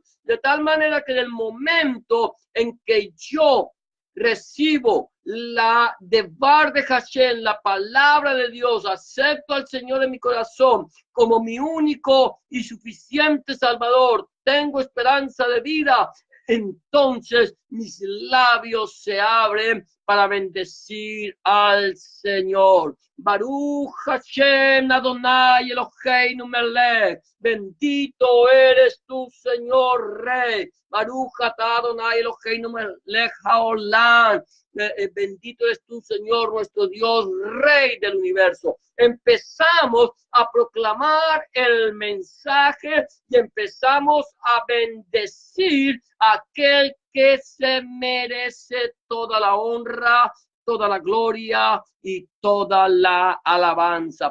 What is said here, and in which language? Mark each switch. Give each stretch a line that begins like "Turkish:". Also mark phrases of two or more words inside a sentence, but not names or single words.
Spanish: De tal manera que en el momento en que yo recibo la devar de Hashem, la palabra de Dios, acepto al Señor en mi corazón como mi único y suficiente Salvador, tengo esperanza de vida, entonces mis labios se abren para bendecir al Señor.
Hebrew: ברוך השם אדוני אלוהינו מלך.
Spanish: Bendito eres tú, Señor Rey.
Hebrew: ברוך אדוני אלוהינו מלך העולם.
Spanish: Bendito eres tú, Señor, nuestro Dios, Rey del universo. Empezamos a proclamar el mensaje y empezamos a bendecir a aquel que se merece toda la honra, toda la gloria y toda la alabanza.